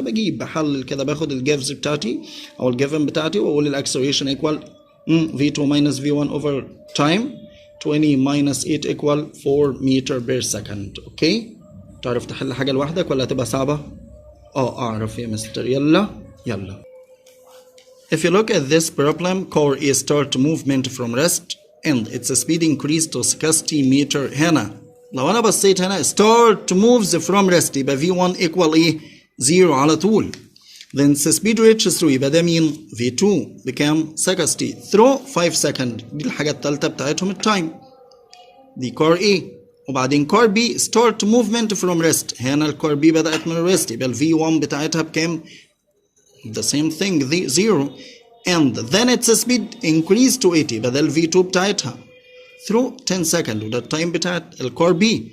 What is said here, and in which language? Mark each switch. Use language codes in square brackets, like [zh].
[ar] بحلل كده باخد الجيفز بتاعتي او الجيفن بتاعتي واقول [en] الاكسلريشن equal V2 minus V1 over time 20 minus 8 equal 4 meter per second. [ar] اوكي تعرف تحل حاجة لوحدك ولا هتبقى صعبة؟ اعرف يا مستر. [en] يلا If you look at this problem, car A start movement from rest and its speed increased to 60 meter. [ar] هنا لو انا بصيت هنا [en] start moves from rest [ar] يبقى V1 equal ايه 0 على طول. [en] then the speed reaches through [ar] يبقى ده مين [en] V2 بكام 60 through 5 second. [ar] دي الحاجة التالتة بتاعتهم التايم دي car A. وبعدين [en] car B start movement from rest [ar] هنا الكار B بدأت من الريست يبقى ال V1 بتاعتها بكام the same thing the 0 and then its speed increased to 80 يبقى ده ال V2 بتاعتها through 10 second وده التايم بتاعت الكار B.